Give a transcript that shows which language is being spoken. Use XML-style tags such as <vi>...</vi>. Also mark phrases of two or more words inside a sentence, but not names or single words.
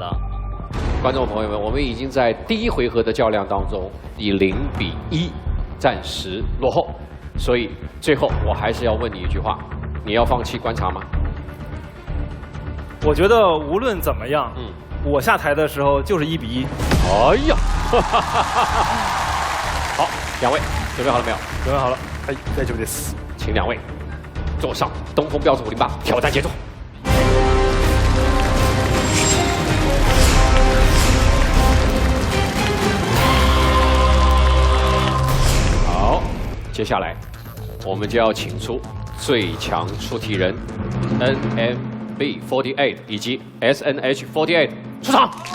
<zh>观众朋友们，我们已经在第1回合的较量当中以0-1暂时落后，所以最后我还是要问你一句话：你要放弃观察吗？我觉得无论怎么样， 我下台的时候就是1比1。哎呀，好，两位准备好了没有？准备好了。</zh> <ja>はい、大丈夫です。</ja> <zh>请两位坐上东风标致508挑战节奏。好，接下来我们就要请出最强出题人 NMB48 以及 SNH48 出场。</zh>